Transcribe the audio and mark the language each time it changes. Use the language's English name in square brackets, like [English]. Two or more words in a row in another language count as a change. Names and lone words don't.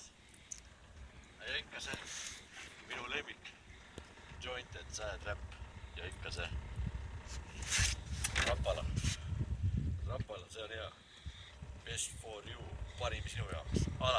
[Estonian] Ja ikka see minu lemmik jointed säädräpp ja ikka see rapala, see on hea. [English] Best for you, [Estonian] parim sinu jaoks.